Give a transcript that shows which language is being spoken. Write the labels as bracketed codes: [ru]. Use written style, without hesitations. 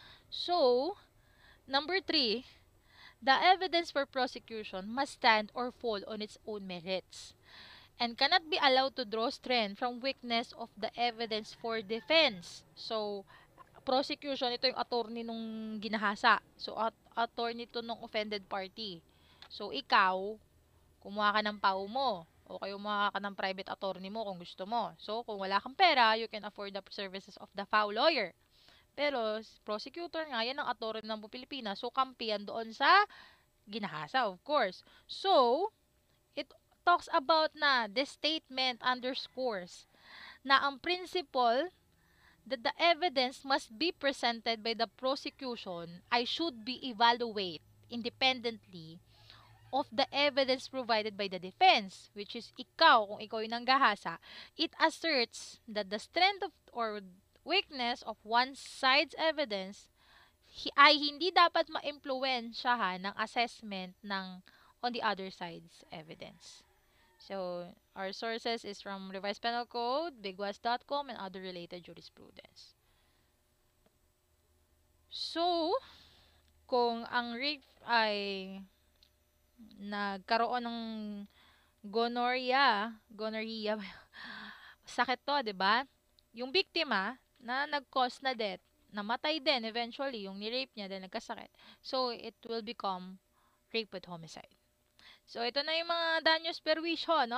[en] So, number 3, the evidence for prosecution must stand or fall on its own merits and cannot be allowed to draw strength from weakness of the evidence for defense. [tl] So, prosecution, ito yung attorney nung ginahasa. So, attorney to nung offended party. So, ikaw, kumuha ka ng PAW mo o kayo kumuha ka ng private attorney mo kung gusto mo. [en] So, [tl] kung wala kang pera, [en] you can afford the services of the PAW lawyer. [tl] Pero, prosecutor nga, yan ang attorney ng Pilipinas. So, kampiyan doon sa ginahasa, [en] of course. So, it talks about na this statement underscores na ang principle that the evidence must be presented by the prosecution I should be evaluated independently of the evidence provided by the defense, [tl] which is ikaw, kung ikaw yung nanggahasa, [en] it asserts that the strength of or weakness of one side's evidence [tl] ay hindi dapat ma-impluwensyahan ng [en] assessment ng on the other side's evidence. So, our sources is from Revised Penal Code, bigwas.com, and other related jurisprudence. [tl] So, kung ang rape ay nagkaroon ng gonorrhea, sakit to, di ba? Yung biktima na nag-cause na death, namatay din eventually, yung ni-rape niya, then nagkasakit. [en] So, it will become rape with homicide. [tl] So, ito na yung mga danyos perwisyo, no?